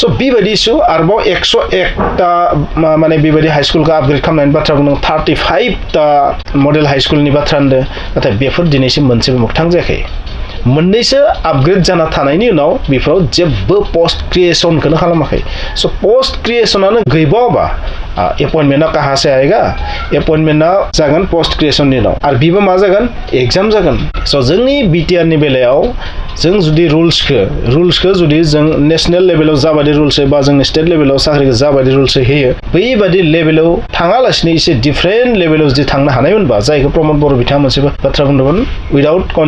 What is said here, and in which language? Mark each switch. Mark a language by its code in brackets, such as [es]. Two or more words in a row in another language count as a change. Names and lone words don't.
[brx] बेबायदि इस्यु आरोबाव 101टा माने बेबायदि [en] high school [brx] आपग्रेड खालामनायनि बाथ्रा बुंदों 35टा मडेल हाइ स्कुलनि बाथ्रा होनदों नाथाय बेफोर दिनैसिम मोनसेबो मोगथां जायाखै मोननैसो आपग्रेड जाना थानायनि उनाव बेफोराव जेबो पोस्ट क्रिएशनखौनो खालामाखै स' पोस्ट क्रिएशनानो गैबावाबा एपइन्टमेन्टआ [hi] कहाँ से आएगा [brx] एपइन्टमेन्टआ जागोन पोस्ट क्रिएशननि उनाव आरो बेबो मा जागोन एग्जाम जागोन स' जोंनि BTRनि बेलायाव जों जुदि रुल्सखौ जुदि जों नेसनेल लेभेलाव जाबायदि रुल्स बा जोंनि स्टेट लेभेलाव साख्रिखौ जाबायदि रुल्स होयो बैबायदि लेभेलाव थाङालासिनो एसे डिफरेन्ट लेभेलाव जुदि थांनो हानायमोनबा जायखौ प्रमद बर' बिथाङा मोनसे बाथ्रा बुंदोंमोन उइदाउट